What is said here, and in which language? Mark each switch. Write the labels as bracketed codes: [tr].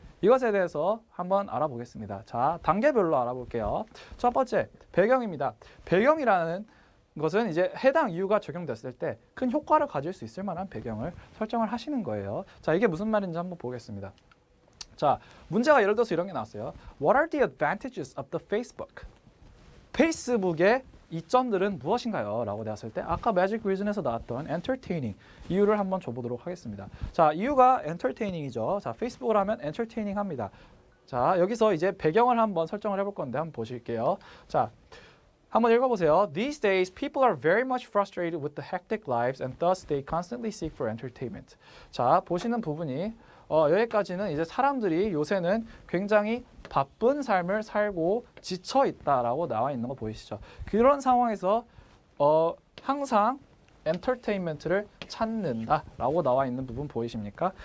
[ko] 이것에 대해서 한번 알아보겠습니다. 자, 단계별로 알아볼게요. 첫 번째, 배경입니다. 배경이라는 것은 이제 해당 이유가 적용됐을 때 큰 효과를 가질 수 있을 만한 배경을 설정을 하시는 거예요. 자, 이게 무슨 말인지 한번 보겠습니다. 자, 문제가 예를 들어서 이런 게 나왔어요. [en] What are the advantages of the Facebook? [ko] 페이스북의 이점들은 무엇인가요? 라고 되었을 때 아까 매직 리즌에서 나왔던 entertaining 이유를 한번 줘보도록 하겠습니다. 자, 이유가 entertaining이죠. 자, 페이스북을 하면 entertaining 합니다. 자, 여기서 이제 배경을 한번 설정을 해볼 건데 한번 보실게요. 자, 한번 읽어보세요. [en] These days, people are very much frustrated with the hectic lives and thus they constantly seek for entertainment. [ko] 자, 보시는 부분이 여기까지는 이제 사람들이 요새는 굉장히 바쁜 삶을 살고 지쳐 있다라고 나와 있는 거 보이시죠? 그런 상황에서 항상 엔터테인먼트를 찾는다라고 나와 있는 부분 보이십니까?